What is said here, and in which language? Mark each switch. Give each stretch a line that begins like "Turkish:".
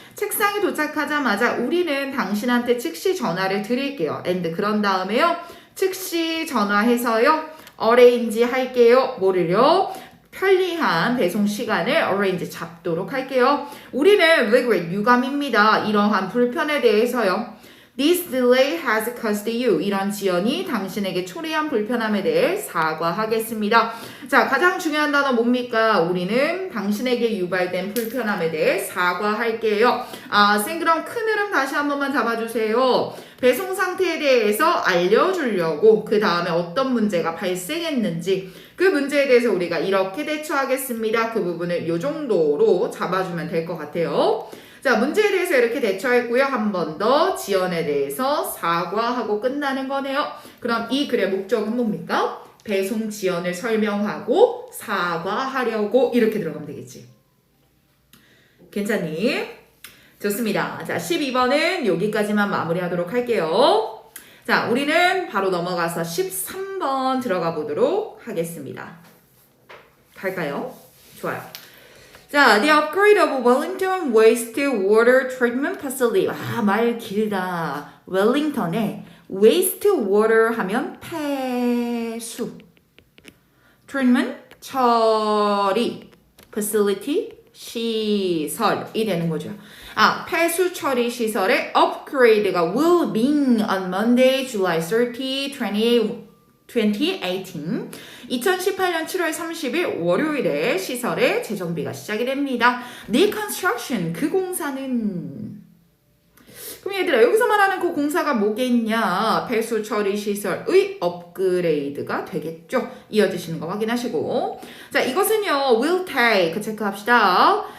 Korean: 책상에 도착하자마자 우리는 당신한테 즉시 전화를 드릴게요. and 그런 다음에요, 즉시 전화해서요, arrange 할게요. 뭐를요? 편리한 배송 시간을 arrange 잡도록 할게요. 우리는 regret 유감입니다. 이러한 불편에 대해서요.
English: This delay has caused you.
Korean: 이런 지연이 당신에게 초래한 불편함에 대해 사과하겠습니다. 자, 가장 중요한 단어 뭡니까? 우리는 당신에게 유발된 불편함에 대해 사과할게요. 쌤 그럼 큰 흐름 다시 한 번만 잡아주세요. 배송 상태에 대해서 알려주려고 그 다음에 어떤 문제가 발생했는지 그 문제에 대해서 우리가 이렇게 대처하겠습니다. 그 부분을 이 정도로 잡아주면 될 것 같아요. 자, 문제에 대해서 이렇게 대처했고요. 한 번 더 지연에 대해서 사과하고 끝나는 거네요. 그럼 이 글의 목적은 뭡니까? 배송 지연을 설명하고 사과하려고 이렇게 들어가면 되겠지. 괜찮니? 좋습니다. 자, 12번은 여기까지만 마무리하도록 할게요. 자, 우리는 바로 넘어가서 13번 들어가 보도록 하겠습니다. 갈까요? 좋아요.
English: 자, the upgrade of Wellington Wastewater Treatment Facility.
Korean: 아, 말 길다. 웰링턴에 wastewater 하면 폐수. treatment, 처리. facility, 시설이 되는 거죠. 아, 폐수 처리 시설의 upgrade가
English: will begin on Monday, July 30, 2018.
Korean: 2018년 7월 30일 월요일에 시설의 재정비가 시작이 됩니다.
English: The construction,
Korean: 그 공사는 그럼 얘들아 여기서 말하는 그 공사가 뭐겠냐? 폐수 처리 시설의 업그레이드가 되겠죠. 이어지시는 거 확인하시고 자 이것은요
English: will take
Korean: 체크합시다.